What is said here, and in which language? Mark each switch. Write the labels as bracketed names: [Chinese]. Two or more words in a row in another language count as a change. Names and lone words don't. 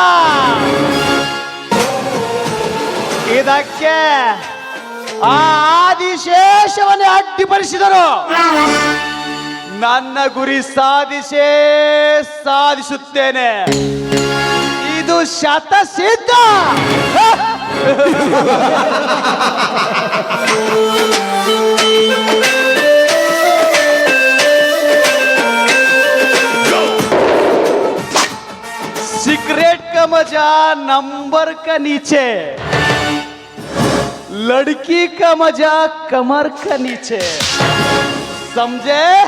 [Kannada] ಇದಕ್ಕೆ ಆ ಆದಿಶೇಷವನ್ನೇ ಅಡ್ಡಿಪಡಿಸಿದರು ನನ್ನ ಗುರಿ ಸಾಧಿಸುತ್ತೇನೆ. ಇದು ಶತಸಿದ್ಧ. [Hindi] सिगरेट का मजा नंबर का नीचे, लड़की का मजा कमर का नीचे, समझे?